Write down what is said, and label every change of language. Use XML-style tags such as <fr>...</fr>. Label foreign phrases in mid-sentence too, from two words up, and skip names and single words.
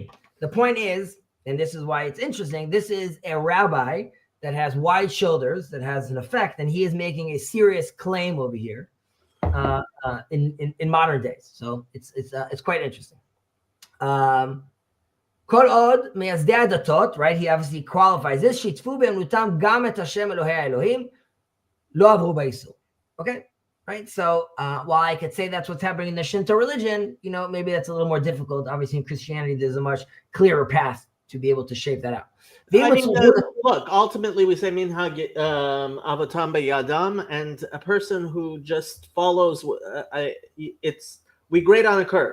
<en>The point is, and this is why it's interesting, this is a rabbi that has wide shoulders, that has an effect, and he is making a serious claim over here in modern days. So it's quite interesting.</en> <he>כל עוד מייסדי הדתות,</he> <en>right? He obviously qualifies this.</en> <he>שיתפו באמונתם גם את השם אלהי אלהים לא עברו באיסור.</he> <en>Okay, right? So while I could say that's what's happening in the Shinto religion, maybe that's a little more difficult. Obviously, in Christianity, there's a much clearer path to be able to shape that out. I mean, look, ultimately we say</en> <he>מנהג אבותם בידם,</he> <en>and a person who just follows, we grade on a curve.</en>